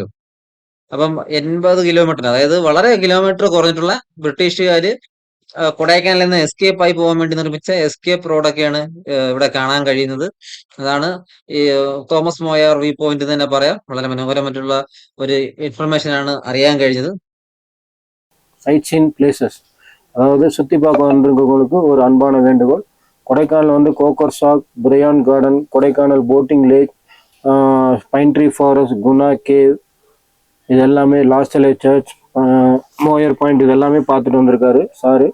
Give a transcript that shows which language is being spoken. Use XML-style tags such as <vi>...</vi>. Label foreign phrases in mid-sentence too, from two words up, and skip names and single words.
<ml>അപ്പം 80 കിലോമീറ്റർ, അതായത് വളരെ കിലോമീറ്റർ കുറഞ്ഞിട്ടുള്ള ബ്രിട്ടീഷുകാര് കൊടൈക്കനാലിൽ നിന്ന് എസ്കേപ്പ് ആയി പോകാൻ വേണ്ടി നിർമ്മിച്ച എസ്കേപ്പ് റോഡൊക്കെയാണ് ഇവിടെ കാണാൻ കഴിയുന്നത്. അതാണ് ഈ തോമസ് മോയാർ വ്യൂ പോയിന്റ് തന്നെ പറയാം. വളരെ മനോഹരമായിട്ടുള്ള ഒരു ഇൻഫർമേഷൻ ആണ് അറിയാൻ കഴിഞ്ഞത്.</ml> <en>sight seen places,</en> <ta>அதாவது சுற்றி பார்க்க வந்திருக்கவங்களுக்கு ஒரு அன்பான வேண்டுகோள். கொடைக்கானல் வந்து கோக்கர் ஷாக், பிரையான் கார்டன், கொடைக்கானல் போட்டிங் லேக், பைன் ட்ரீ ஃபாரஸ்ட், குணா கேவ், இது எல்லாமே லாஸ்டலே சர்ச், மோயர் பாயிண்ட், இது எல்லாமே பார்த்துட்டு வந்திருக்காரு சாரு.</ta>